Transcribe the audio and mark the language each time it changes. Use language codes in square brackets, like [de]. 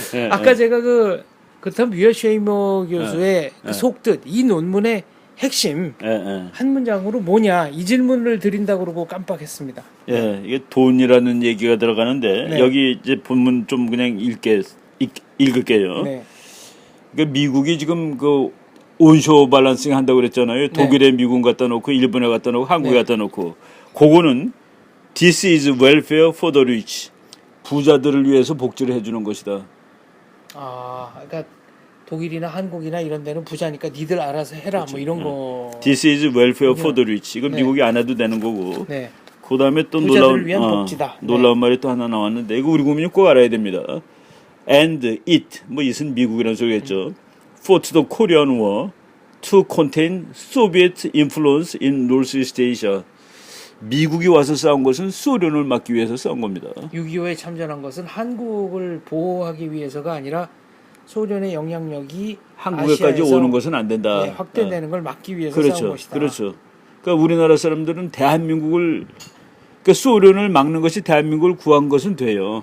[ko] 아까 제가 그다음 뮤어쉐이머 교수의 그 속뜻 이 논문의 핵심 한 문장으로 뭐냐 이 질문을 드린다고 그러고 깜빡했습니다. 예, 이게 돈이라는 얘기가 들어가는데 네. 여기 이제 본문 좀 그냥 읽을게요. 네. 그러니까 미국이 지금 그 온쇼 밸런싱 한다고 그랬잖아요. 독일에 미군 갖다 놓고 일본에 갖다 놓고 한국에 네. 갖다 놓고 그거는 [en] This is welfare for the rich. [ko] 부자들을 위해서 복지를 해주는 것이다. 아, 그러니까 독일이나 한국이나 이런 데는 부자니까 니들 알아서 해라 뭐 이런 거. [en] This is welfare for the rich. [ko] 이건 네. 미국이 안 해도 되는 거고. 네. 그 다음에 또 부자들을 위한 복지다. 놀라운 말이 또 하나 나왔는데 이거 우리 국민이 꼭 알아야 됩니다. [en] And it [ko] 뭐 it은 미국이라는 소리겠죠. [en] Fought the Korean War to contain Soviet influence in Northeast Asia. [ko] 미국이 와서 싸운 것은 소련을 막기 위해서 싸운 겁니다. 6.25에 참전한 것은 한국을 보호하기 위해서가 아니라 소련의 영향력이 한국에까지 아시아에서 오는 것은 안 된다. 네, 확대되는 걸 막기 위해서 그렇죠. 싸운 것이다. 그렇죠. 그러니까 우리나라 사람들은 대한민국을 그러니까 소련을 막는 것이 대한민국을 구한 것은 돼요.